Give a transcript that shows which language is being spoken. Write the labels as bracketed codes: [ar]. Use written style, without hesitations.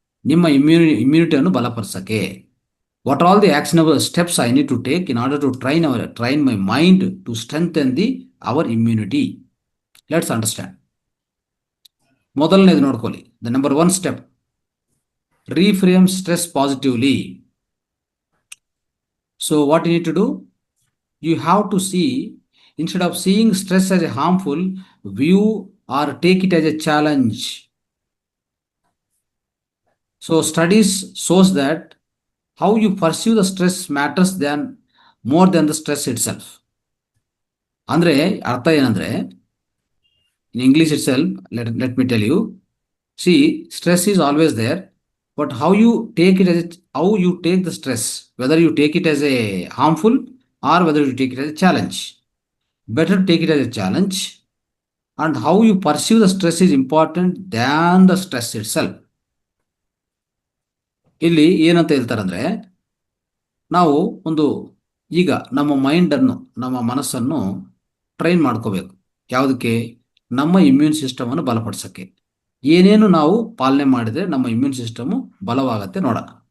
[kn] ನಿಮ್ಮ ಇಮ್ಯುನಿಟಿಯನ್ನು ಬಲಪಡಿಸೋಕ್ಕೆ. [en] What are all the actionable steps I need to take in order to train my mind to strengthen our immunity? Let's understand. [kn] ಮೊದಲನೇದು ನೋಡ್ಕೊಳ್ಳಿ, [en] The number 1 step, reframe stress positively. So what you need to do? You have to see, instead of seeing stress as a harmful, view or take it as a challenge. So studies shows that how you pursue the stress matters more than the stress itself. [kn] ಅಂದ್ರೆ ಅರ್ಥ ಏನಂದ್ರೆ, [en] in English itself, let me tell you, see, stress is always there, but how you take the stress, whether you take it as a harmful or whether you take it as a challenge. Better take it as a challenge, and how you pursue the stress is important than the stress itself. [kn] ಇಲ್ಲಿ ಏನಂತ ಹೇಳ್ತಾರಂದ್ರೆ, ನಾವು ಈಗ ನಮ್ಮ ಮೈಂಡನ್ನು, ನಮ್ಮ ಮನಸ್ಸನ್ನು train ಮಾಡ್ಕೋಬೇಕು. ಯಾವುದಕ್ಕೆ? ನಮ್ಮ ಇಮ್ಯೂನ್ ಸಿಸ್ಟಮನ್ನು ಬಲಪಡಿಸೋಕ್ಕೆ. ಏನೇನು ನಾವು ಪಾಲನೆ ಮಾಡಿದರೆ ನಮ್ಮ ಇಮ್ಯೂನ್ ಸಿಸ್ಟಮು ಬಲವಾಗತ್ತೆ ನೋಡೋಣ.